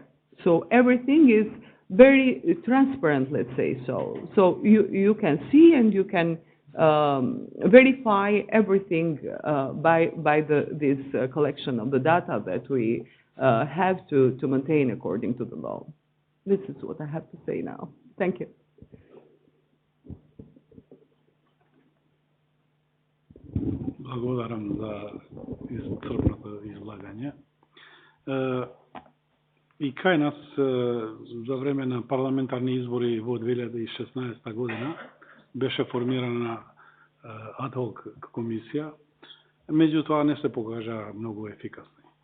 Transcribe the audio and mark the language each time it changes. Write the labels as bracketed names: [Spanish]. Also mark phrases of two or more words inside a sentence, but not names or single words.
[English] So everything is very transparent, let's say so. So you can see and you can verify everything by this collection of the data that we have to maintain according to the law. This is what I have to say now. Thank you. [Macedonian] Благодарам за исцрпното излагање. И кај нас за време на парламентарни избори во 2016 година беше формирана адхок комисија, меѓутоа не се покажа многу ефикасни.